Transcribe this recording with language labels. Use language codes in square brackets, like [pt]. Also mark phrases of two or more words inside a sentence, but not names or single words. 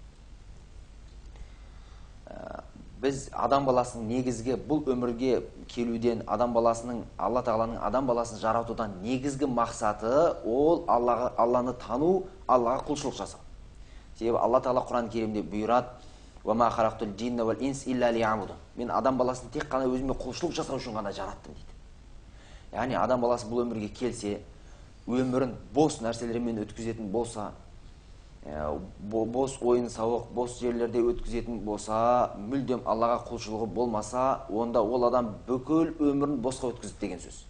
[kk] Біз адам баласының негізгі бұл өмірге келуден, адам баласының, Алла Тағаланың адам баласын жаратудан негізгі мақсаты ол Алланы тану, Аллаға құлшылық жасау. Себебі Алла Тағала Құран Керимде бұйырады: [ar] "وما خلقت الجن والإنس إلا ليعبدون." [kk] Мен адам баласын тек қана өзіме құлшылық жасау үшін ғана жараттым дейді. Яғни адам баласы бұл өмірге келсе, өмірін бос нәрселермен өткізетін болса, бос ойын сауық, бос жерлерде өткізетін болса, мүлдем Аллаға құлшылығы болмаса, онда ол адам бүкіл өмірін босқа өткізді деген сөз.